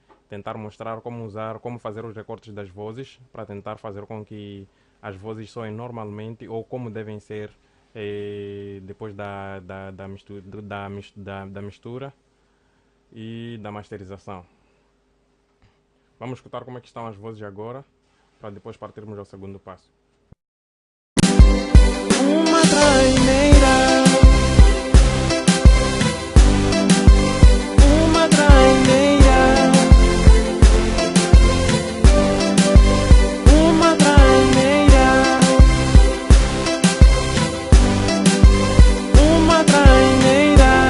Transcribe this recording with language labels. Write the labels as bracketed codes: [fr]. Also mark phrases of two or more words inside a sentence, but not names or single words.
[pt] Tentar mostrar como fazer os recortes das vozes, para tentar fazer com que as vozes soem normalmente ou como devem ser depois da mistura e da masterização. Vamos escutar como é que estão as vozes agora, para depois partirmos ao segundo passo. Uma traineira, uma traineira, uma traineira, uma traineira.